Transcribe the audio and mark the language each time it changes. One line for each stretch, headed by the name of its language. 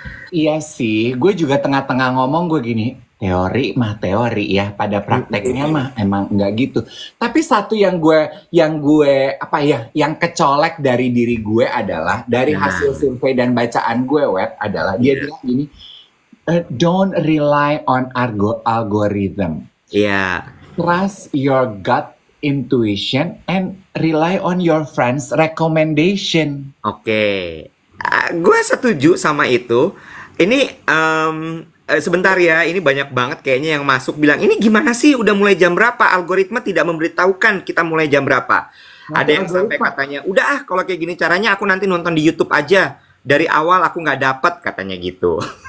Indonesian: Iya sih, gue juga tengah-tengah ngomong gue gini, teori mah teori ya, pada prakteknya mah emang nggak gitu. Tapi satu yang gue apa ya, yang kecolek dari diri gue adalah dari hasil survei dan bacaan gue, Web, adalah dia bilang gini,
English: don't rely on algorithm.
Indonesian: Iya.
English: Trust your gut intuition and rely on your friends' recommendation.
Indonesian: Oke. Gue setuju sama itu. Ini sebentar ya, ini banyak banget kayaknya yang masuk bilang, ini gimana sih udah mulai jam berapa? Algoritma tidak memberitahukan kita mulai jam berapa. Ada yang sampai katanya, udah ah kalau kayak gini caranya aku nanti nonton di YouTube aja. Dari awal aku nggak dapet, katanya gitu.